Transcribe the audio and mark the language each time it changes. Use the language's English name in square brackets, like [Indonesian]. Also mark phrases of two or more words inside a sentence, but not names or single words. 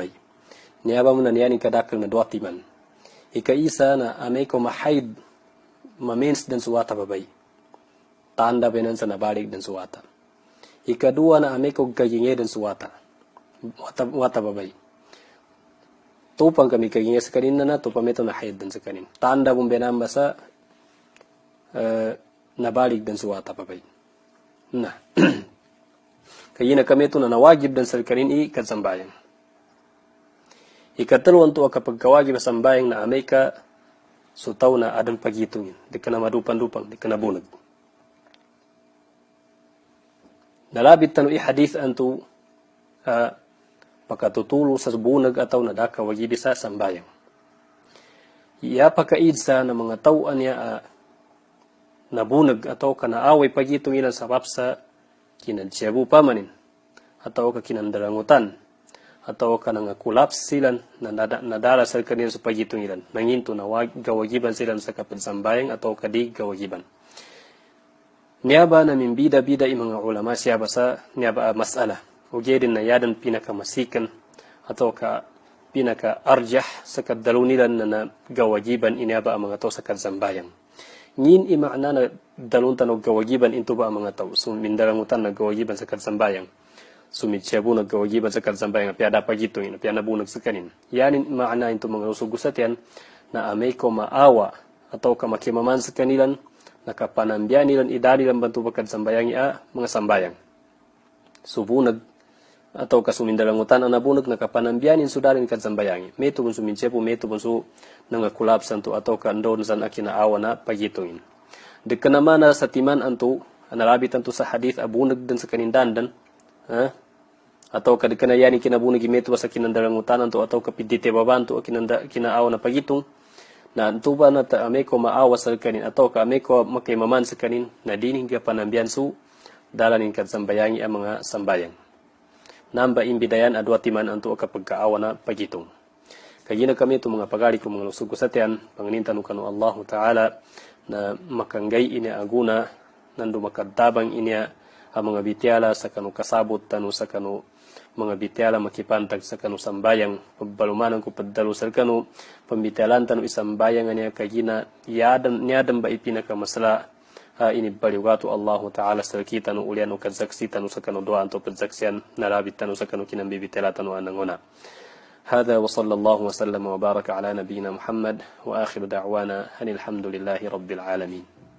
[Maguindanaon] Niyaba mo na niyan kadakal na 2 timan. Ika-isa na amay ko mahaid mamens dan suwata babay. Tanda benan sa nabalik dan suwata. Ikadua na amay ko kagingay dan suwata. Wata babay. Tupang kami kagingay sa kanin na tupameto na haid dan sa kanin. Tanda mong benamba sa nabalik dan suwata papay. Nah. Kaya na kami ito na nawagib dan sa kanin ikatsambayang. Ikatalo to kapag kawagib sa sambayang na amay ka sutaw na adan pagitungin. Di ka na madupan-dupang, di ka na bunag. Nalabit tanu hadith anto makatutulo sa bunag ataw na daka wagibi sa sambayang. Iya pakaid sa na mga tawaan niya nabunag atau kanaaway pagitong ilan sa papsa kinadsiyabu pamanin atau ka kinandarangutan atau kana nga kulaps silan nadala sa kanin sa pagitong ilan nanginto na gawagiban silan sa kapagsambayang atau kadi gawagiban. Niyaba na mimbida-bida mga ulama siya sa niyaba masala. Ugedin na yadan pinakamasikan atau ka pinaka-arjah sa kadalo nila na gawagiban iniyaba ang mga tao sa kadsambayang. Ngin imakna na dalon tanog gawagiban into ba ang mga tao. Sumindarangutan na gawagiban sa kadsambayang. Sumitsyabo na gawagiban sa kadsambayang. Piyada pagito yun. Piyada bunag sa kanin. Yanin imakna into mga usugusat yan na amay ko maawa atau ka makimaman sa kanilan nakapanambyan nilan idari lang bantu kadsambayang mga sambayang. Subunag atau kasumindalangutan ang nabunag nakapanambyanin sudarin kadsambayangi. Meto kung suminsyepo, meto kung su nangakulapsan to atau kandon san akinaawa na pagitoin. Deka naman na sa timan anto, analabit anto sa hadith abunag dan sa kanindandan, atau kadeka na yani kinabunag meto sa kinandalangutan anto atau kapidite babanto kinaawa na pagitong, na anto ba na ame ko maawa sa kanin atau ka ame ko makimaman sa kanin na dining ka panambyan su dalanin kadsambayangi ang mga sambayang. Namba imbidayan adwa timan anto kapagkaawa na pagitong. Kagina kami ito mga pagari ko mga lusog kusatian, panganintan kanu Allah Ta'ala na makanggay ini aguna, nando makadabang ini ang mga bityala sa kanu kasabot tanu sa kanu mga bityala makipantag sa kanu sambayang, pagbalumanan ko padalo sa kanu, pambityalan tanu isambayang niya kagina, niyadan ba ipinakamasala, ini baliwatu Allah Ta'ala sa kita no ulian o kadzaksi tanu sa kanu doa anto kadzaksian narabit tanu sa kanu kinambibityala tanu anangona. [Arabic] هذا وصلى الله وسلم وبارك على نبينا محمد وآخر دعوانا أن الحمد لله رب العالمين.